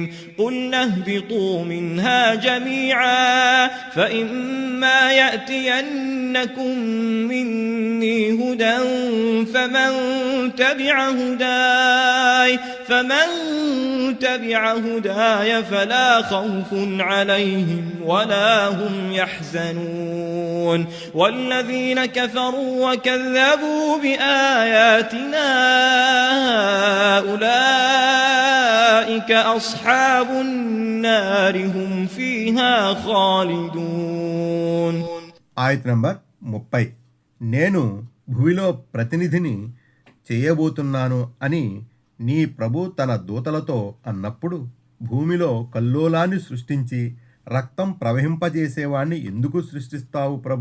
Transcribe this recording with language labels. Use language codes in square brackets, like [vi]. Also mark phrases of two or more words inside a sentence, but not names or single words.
[ar] قُلْنَا اهْبِطُوا مِنْهَا جَمِيعًا فَإِمَّا يَأْتِيَنَّكُم مِّنِّي هُدًى فَمَن تَبِعَ هُدَايَ فَلَا خَوْفٌ عَلَيْهِمْ وَلَا هُمْ يَحْزَنُونَ. وَالَّذِينَ كَفَرُوا وَكَذَّبُوا بِآيَاتِنَا أُولَئِكَ أَصْحَابُ النَّارِ هُمْ فِيهَا خَالِدُونَ. [te] ఆయత్ నంబర్ 30. నేను భూమిలో ప్రతినిధిని చేయబోతున్నాను అని నీ ప్రభు తన దూతలతో అన్నప్పుడు భూమిలో కల్లోలాన్ని సృష్టించి రక్తం ప్రవహింపజేసేవాణ్ణి ఎందుకు సృష్టిస్తావు ప్రభు?